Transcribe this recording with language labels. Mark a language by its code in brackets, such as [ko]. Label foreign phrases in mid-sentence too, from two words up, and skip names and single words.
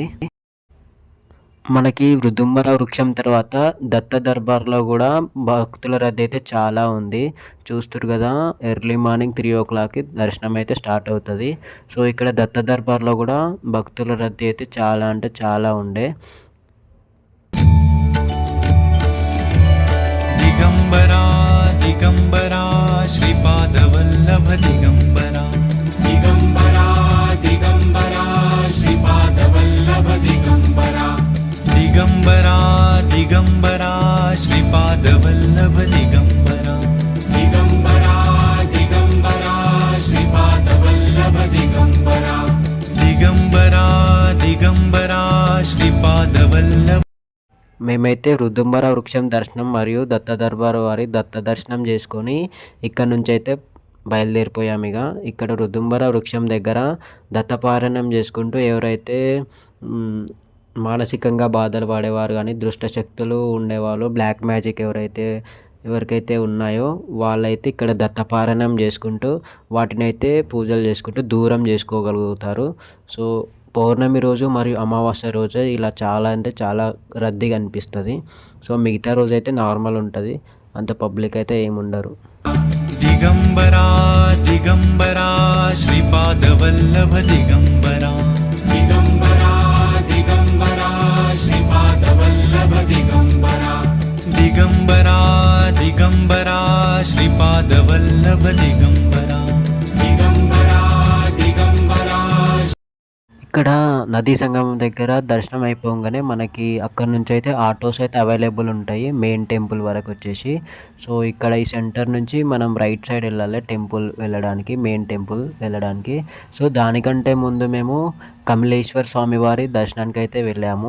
[te] మనకి వృదుంబర వృక్షం తర్వాత దత్త దర్బార్లో కూడా భక్తుల రద్దీ అయితే చాలా ఉంది. చూస్తున్నారు కదా, [en] early morning [te] 3 o'clockకి దర్శనం అయితే స్టార్ట్ అవుతుంది. సో ఇక్కడ దత్త దర్బార్లో కూడా భక్తుల రద్దీ అయితే చాలా అంటే చాలా ఉండే. दिगंबरा दिगंबरा श्रीपादवल्लभ दिगंबरा दिगंबरा दिगंबरा श्रीपादवल्लभ दिगंबरा दिगंबरा दिगंबरा श्रीपादवल्लभ दिगंबरा दिगंबरा दिगंबरा श्रीपादवल्लभ दिगंबरा दिगंबरा दिगंबरा श्रीपादवल्लभ. మేమైతే వృద్దుంబర వృక్షం దర్శనం మరియు దత్త దర్బార్ వారి దత్త దర్శనం చేసుకొని ఇక్కడ నుంచి అయితే బయలుదేరిపోయాము. ఇక్కడ వృద్దుంబర వృక్షం దగ్గర దత్తపారాయణం చేసుకుంటూ ఎవరైతే మానసికంగా బాధలు పడేవారు కానీ, దుష్ట శక్తులు ఉండేవాళ్ళు, [en] black magic [te] ఎవరికైతే ఉన్నాయో వాళ్ళైతే ఇక్కడ దత్తపారాయణం చేసుకుంటూ వాటిని అయితే పూజలు చేసుకుంటూ దూరం చేసుకోగలుగుతారు. సో పౌర్ణమి రోజు మరియు అమావాస్య రోజు ఇలా చాలా అంటే చాలా రద్దీగా అనిపిస్తుంది. సో మిగతా రోజు అయితే నార్మల్ ఉంటుంది, అంత పబ్లిక్ అయితే ఏముండరు. दिगंबरा दिगंबरा श्रीपादवल्लभ दिगंबरा दिगंबरा दिगंबरा श्रीपादवल्लभ दिगंबरा दिगंबरा दिगंबरा श्रीपादवल्लभ दिगंबरा दिगंबरा दिगंबरा. ఇక్కడ నదీ సంగమం దగ్గర దర్శనం అయిపోగానే మనకి అక్కడ నుంచి అయితే ఆటోస్ అయితే అవైలబుల్ ఉంటాయి [en] main temple [te] వరకు వచ్చేసి. సో ఇక్కడ ఈ సెంటర్ నుంచి మనం [en] right side [te] వెళ్ళాలి టెంపుల్ వెళ్ళడానికి, [en] main temple [te] వెళ్ళడానికి. సో దానికంటే ముందు మేము కమలేశ్వర స్వామి వారి దర్శనానికి అయితే వెళ్ళాము.